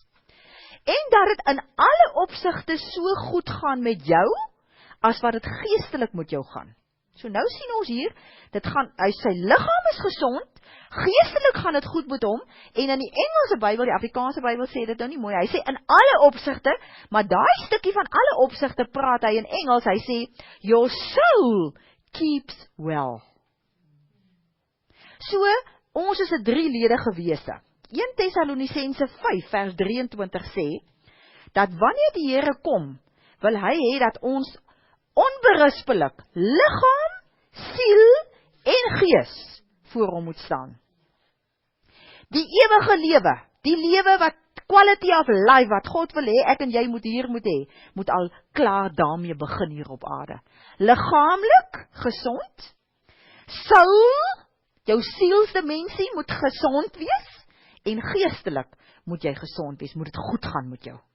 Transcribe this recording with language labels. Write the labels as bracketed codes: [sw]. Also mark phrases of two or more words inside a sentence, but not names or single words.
[af] En dat dit in alle opsigte so goed gaan met jou, as wat dit geestelik met jou gaan. So nou sien ons hier, sy liggaam is gesond, geestelik gaan dit goed met hom, en in die Engelse Bybel, die Afrikaanse Bybel sê dit nou nie mooi, hy sê in alle opsigte, maar daai stukkie van alle opsigte praat hy in Engels, hy sê, [en] your soul keeps well. [af] So, ons is 'n drieledige wese. 1 Tessalonisense 5 vers 23 sê, dat wanneer die Here kom, wil hy hê dat ons onberispelik liggaam, siel en gees voor hom moet staan. Die ewige lewe, die lewe wat [en] quality of life [af] wat God wil hê, ek en jy moet hê, moet al klaar daarmee begin hier op aarde. Liggaamlik gesond, soul, jou sielsdimensie moet gesond wees, en geestelik moet jy gesond wees, moet dit goed gaan met jou.